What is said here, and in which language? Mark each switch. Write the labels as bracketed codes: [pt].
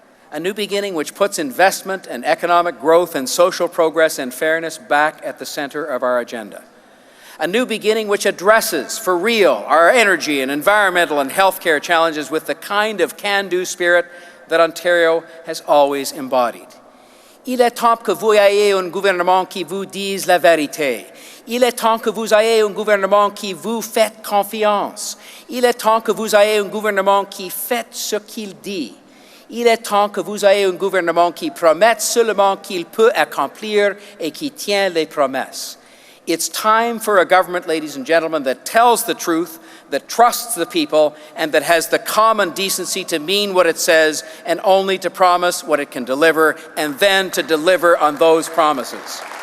[en] A new beginning which puts investment and economic growth and social progress and fairness back at the center of our agenda. A new beginning which addresses, for real, our energy and environmental and healthcare challenges with the kind of can-do spirit that Ontario has always embodied. [fr] Il est temps que vous ayez un gouvernement qui vous dise la vérité. Il est temps que vous ayez un gouvernement qui vous fait confiance. Il est temps que vous ayez un gouvernement qui fait ce qu'il dit. Il est temps que vous ayez un gouvernement qui promet seulement qu'il peut accomplir et qui tient les promesses. [en] It's time for a government, ladies and gentlemen, that tells the truth, that trusts the people, and that has the common decency to mean what it says and only to promise what it can deliver, and then to deliver on those promises.